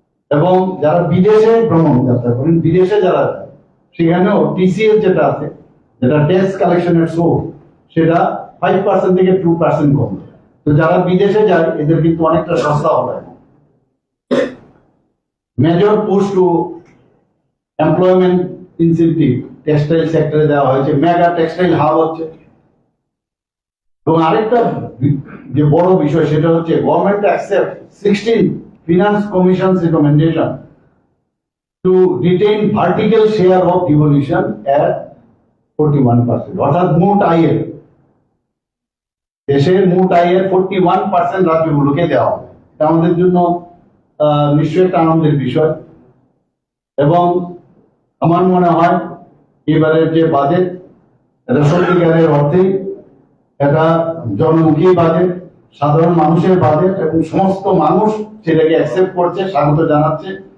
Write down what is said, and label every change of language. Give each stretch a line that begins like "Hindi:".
Bangla: এবং যারা বিদেশে ভ্রমণ যাত্রা করেন, বিদেশে যারা যায়, সেখানেও টিসিএস যেটা আছে, যেটা ট্যাক্স কালেকশনের সোর্স, সেটা 5% থেকে 2% কম। তো যারা বিদেশে যায় এদের কিন্তু অনেকটা সস্তা হবে।
English: major push to employment incentive textile সেক্টরে
Bangla: দেওয়া হয়েছে,
English: Mega textile hub হচ্ছে।
Bangla: এবং আরেকটা যে বড় বিষয়, সেটা হচ্ছে
English: Government accept 16 Finance Commission's recommendation to retain vertical share of devolution at 41%.
Bangla: অর্থাৎ মোট আয়ের, দেশের মোট আয়ের 41% রাজ্যগুলোকে দেওয়া হবে। এটা আমাদের জন্য নিশ্চয়ই একটা আনন্দের বিষয়। এবং আমার মনে হয় এবারের যে বাজেট, এটা সত্যিকারের অর্থে এটা জনমুখী বাজেট, সাধারণ মানুষের বাজেট, এবং সমস্ত মানুষ সেটাকে অ্যাকসেপ্ট করছে, স্বাগত জানাচ্ছে।